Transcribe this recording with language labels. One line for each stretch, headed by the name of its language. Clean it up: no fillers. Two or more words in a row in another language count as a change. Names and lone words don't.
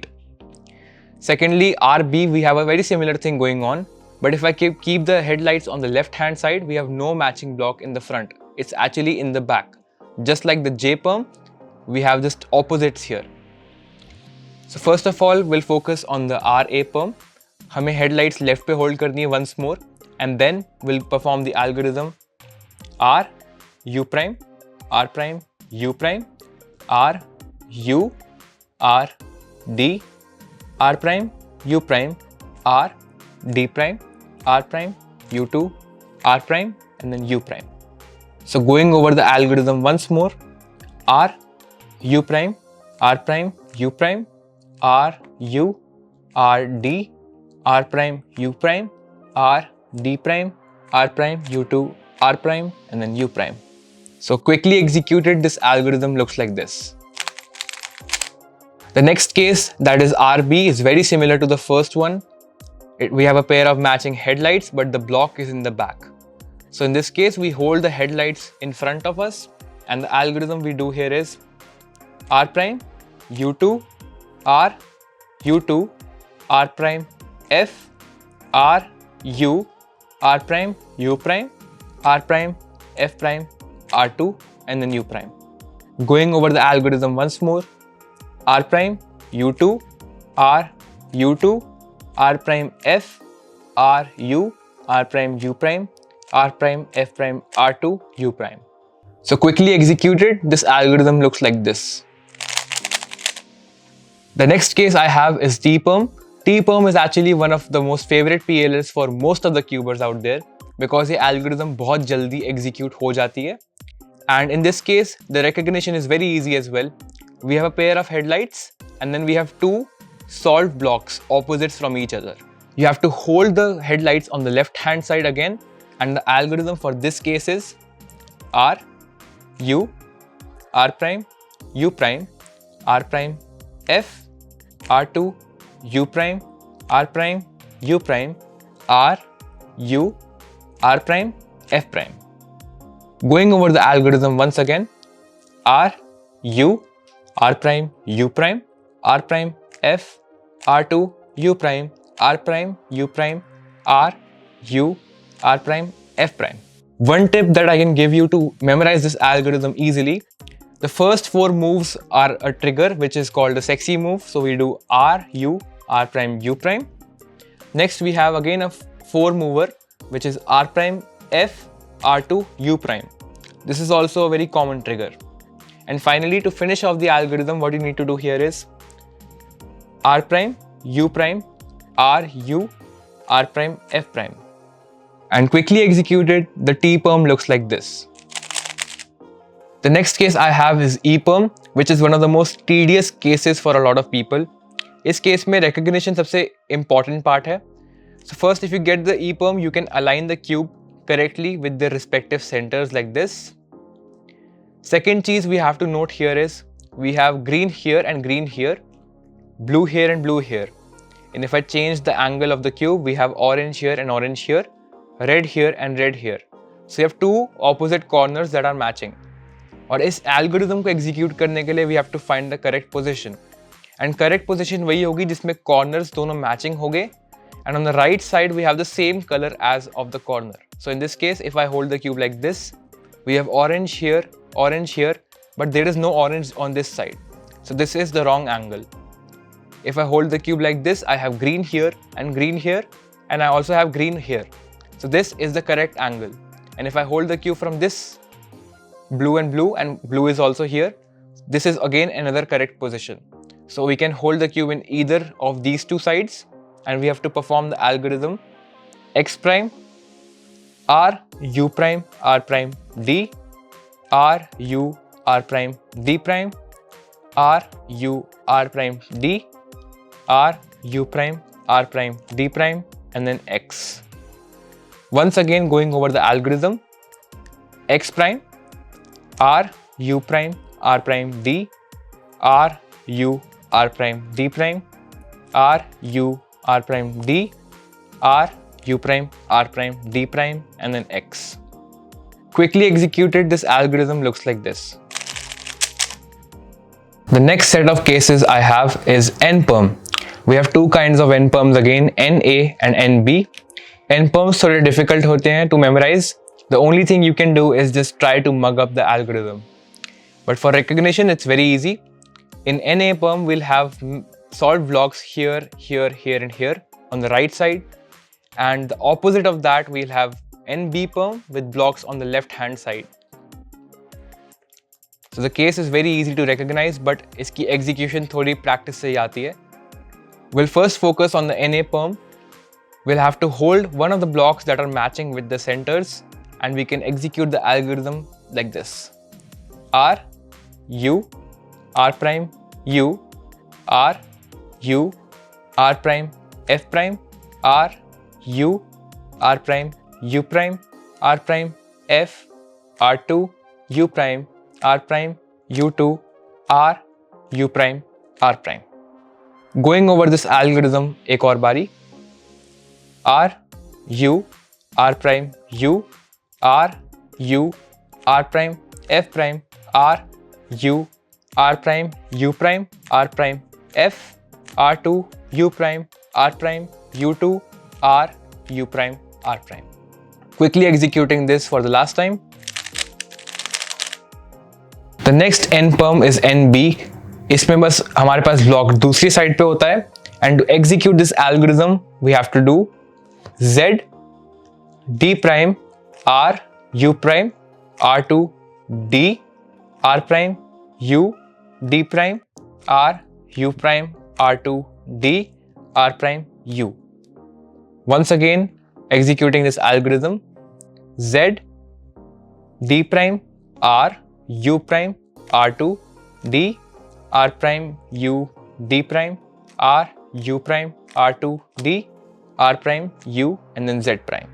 English: Secondly, RB, we have a very similar thing going on, but if I keep the headlights on the left hand side, we have no matching block in the front. It's actually in the back. Just like the J perm, we have just opposites here. So first of all, we'll focus on the RA perm.
Hindi: हमें headlights left पे hold करनी है
English: once more, and then we'll perform the algorithm R, U prime, R prime, U prime, R, U, R, D, R prime, U prime, R, D prime, R prime, U2, R prime, and then U prime. So going over the algorithm once more, R, U prime, R prime, U prime, R, U, R, D, R prime, U prime, R, D prime, R prime, U2, R prime, and then U prime. So quickly executed, this algorithm looks like this. The next case, that is RB, is very similar to the first one. We have a pair of matching headlights, but the block is in the back. So in this case, we hold the headlights in front of us, and the algorithm we do here is R prime, U2, R, U2, R prime, F, R, U, R prime, U prime, R prime, F prime, R2, and then U prime. Going over the algorithm once more, R prime, U2, R, U2, R prime, F, R, U, R prime, U prime, R prime, F prime, R2, U prime. So quickly executed, this algorithm looks like this. The next case I have is T perm. T perm is actually one of the most favorite PLLs for most of the cubers out there because the algorithm
Hindi: बहुत जल्दी execute हो जाती है.
English: And in this case, the recognition is very easy as well. We have a pair of headlights and then we have two solved blocks opposites from each other. You have to hold the headlights on the left hand side again, and the algorithm for this case is R, U, R prime, U prime, R prime, F, R2, U prime, R prime, U prime, R, U, R prime, F prime. Going over the algorithm once again, R, U, R prime, U prime, R prime, F, R2, U prime, R prime, U prime, R, U, R prime, F prime. One tip that I can give you to memorize this algorithm easily, the first four moves are a trigger which is called a sexy move. So we do R, U, R prime, U prime. Next we have again a four mover which is R prime, F, R2, U prime. This is also a very common trigger. And finally, to finish off the algorithm, what you need to do here is R prime, U prime, R, U, R prime, F prime. And quickly executed, the T perm looks like this. The next case I have is E perm, which is one of the most tedious cases for a lot of people.
Hindi: इस case में recognition सबसे
English: important part
Hindi: है.
English: So first, if you get the E perm, you can align the cube correctly with their respective centers like this. Second cheese we have to note here is we have green here and green here, blue here and blue here. And if I change the angle of the cube, we have orange here and orange here, red here and red here. So you have two opposite corners that are matching.
Hindi: और इस algorithm को execute करने के लिए
English: we have to find the correct position. And correct position
Hindi: वही होगी जिसमें corners दोनों matching होंगे.
English: And on the right side we have the same color as of the corner. So in this case, if I hold the cube like this, we have orange here, but there is no orange on this side. So this is the wrong angle. If I hold the cube like this, I have green here, and I also have green here. So this is the correct angle. And if I hold the cube from this, blue and blue is also here, this is again another correct position. So we can hold the cube in either of these two sides, and we have to perform the algorithm X prime, R U prime R prime D, R U R prime D prime, R U R prime D, R U prime R prime D prime, and then X. Once again going over the algorithm, X prime, R U prime R prime D, R U R prime D prime, R U R prime D, R U prime R prime D prime, and then X. Quickly executed, this algorithm looks like this. The next set of cases I have is NPerm. We have two kinds of NPerms again, NA and NB.
Hindi: NPerms थोड़े difficult होते हैं
English: to memorize. The only thing you can do is just try to mug up the algorithm. But for recognition, it's very easy. In NA perm, we'll have solved blocks here, here, here, and here on the right side. And the opposite of that, we'll have NB perm with blocks on the left hand side. So the case is very easy to recognize, but
Hindi: iski execution thodi practice se hi aati hai.
English: We'll first focus on the NA perm. We'll have to hold one of the blocks that are matching with the centers, and we can execute the algorithm like this. R, U, R prime, U, R, U, R prime, F prime, R, U, R prime, U prime, R prime, F, R2, U prime, R prime, U2, R, U prime, R prime. Going over this algorithm
Hindi: एक और बारी.
English: R, U, R prime, U, R, U, R prime, F prime, R, U, R prime, U prime, R prime, F, R2, U prime, R prime, U2, R, U prime, R prime. Quickly executing this for the last time. The next NPerm is NB.
Hindi: इसमें बस हमारे पास ब्लॉक दूसरी साइड पे होता है.
English: And to execute this algorithm, we have to do Z, D prime, R, U prime, R2, D, R prime, U, D prime, R, U prime, R2, D, R prime, U. Once again, executing this algorithm, Z, D prime, R, U prime, R2, D, R prime, U, D prime, R, U prime, R2, D, R prime, U, and then Z prime.